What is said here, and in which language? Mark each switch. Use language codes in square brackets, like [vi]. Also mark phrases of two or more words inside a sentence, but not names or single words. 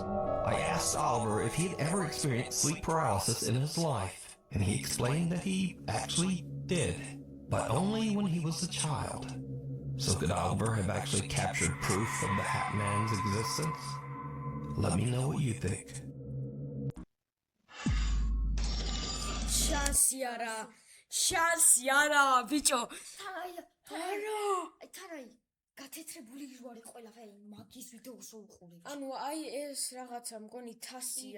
[en] I asked Oliver if he had ever experienced sleep paralysis in his life, and he explained that he actually did, but only when he was a child. So could Oliver have actually captured proof of the Hat Man's existence? Let me know what you think. [ka] შანსი არა, ბიჭო. არა. გათეთრებული ჯვარი ყველაფერი მაგის ვიდეოს უყურებ. ანუ აი ეს რაღაცა მგონი თასია.